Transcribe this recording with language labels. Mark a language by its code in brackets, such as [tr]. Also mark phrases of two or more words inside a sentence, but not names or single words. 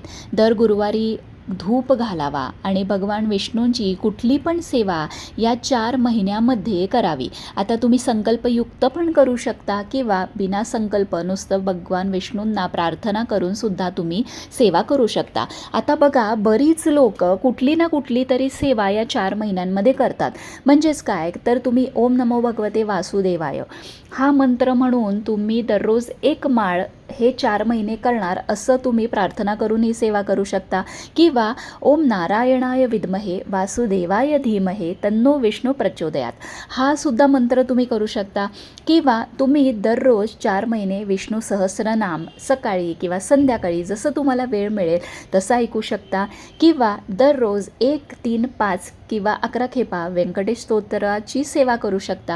[mr] दर गुरुवारी धूप घालावा आणि भगवान विष्णूंची कुठली पण सेवा या 4 महिन्यामध्ये करावी. आता तुम्ही संकल्पयुक्त पण करू शकता किंवा बिना संकल्प नुसतं भगवान विष्णूंना प्रार्थना करून सुद्धा तुम्ही सेवा करू शकता. आता बघा, बरीच लोक कुठली ना कुठली तरी सेवा या 4 महिन्यांमध्ये करतात. म्हणजेच काय, तर तुम्ही [sa] ओम नमो भगवते वासुदेवाय [mr] हा मंत्र म्हणून तुम्ही दररोज 1 माळ हे 4 महिने करणार, असं तुम्ही प्रार्थना करून ही सेवा करू शकता. किंवा [sa] ओम नारायणाय विद्महे वासुदेवाय धीमहे तन्नो विष्णू प्रचोदयात [mr] हा सुद्धा मंत्र तुम्ही करू शकता. किंवा तुम्ही दररोज 4 महिने विष्णू सहस्रनाम सकाळी किंवा संध्याकाळी जसं तुम्हाला वेळ मिळेल तसं ऐकू शकता. किंवा दररोज 1, 3, 5 किंवा 11 खेपा व्यंकटेश स्तोत्राची सेवा करू शकता.